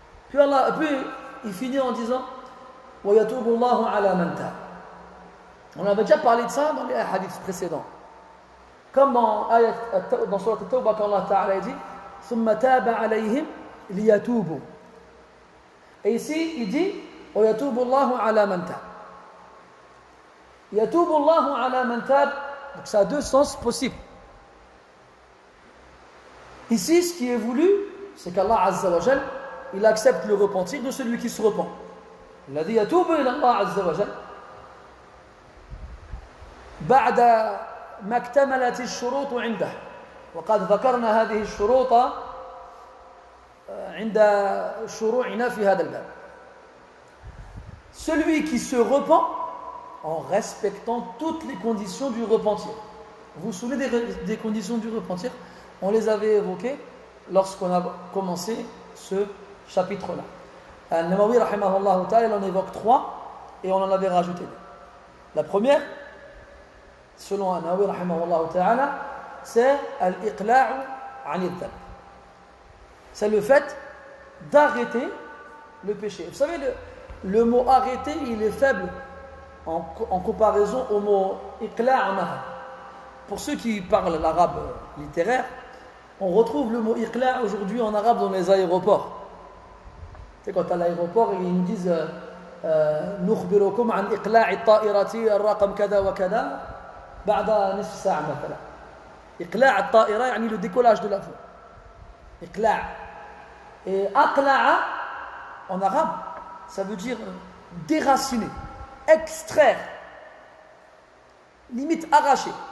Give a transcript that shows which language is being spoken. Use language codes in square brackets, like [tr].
[fr] Puis il finit en disant [ar] wa yatubu Allahu ala man tab. [fr] On avait déjà parlé de ça dans les hadiths précédents. Comme dans Surat At-Tawbah, quand Allah Ta'ala dit [ar] ثُمَّ تَابَ عَلَيْهِمْ لِيَتُوبُوا. [fr] Et ici, il dit [ar] وَيَتُوبُ اللَّهُ عَلَى مَنْ تَابَ. يَتُوبُ اللَّهُ عَلَى مَنْ تَابَ. [fr] Donc ça a deux sens possibles. Ici, ce qui est voulu, c'est qu'Allah Azza wa Jal, il accepte le repentir de celui qui se repent. [ar] الذي يتوب إلى الله عز وجل بعد ما اكتملت الشروط عنده. وقد ذكرنا هذه الشروط عند شروعنا في هذا الباب. [fr] Celui qui se repent en respectant toutes les conditions du repentir. Vous vous souvenez des conditions du repentir? On les avait évoquées lorsqu'on a commencé ce chapitre-là. Al-Nawawi rahimahullah ta'ala, il en évoque 3 et on en avait rajouté 2. La première, selon Al-Nawawi rahimahullah ta'ala, c'est [ar] al-iqla'u 'an al-dhanb. [fr] C'est le fait d'arrêter le péché. Vous savez, le mot arrêter, il est faible en comparaison au mot iqla' en arabe. Pour ceux qui parlent l'arabe littéraire, on retrouve le mot iqla' aujourd'hui en arabe dans les aéroports. C'est quand à l'aéroport, ils nous disent [ar] نخبركم عن إقلاع الطائرة الرقم كذا وكذا بعد نصف ساعة مثلا. إقلاع الطائرة يعني [fr] le décollage de l'avion. [ar] إقلاع. [fr] Et أقلع en arabe, ça veut dire déraciner, extraire, limite arracher.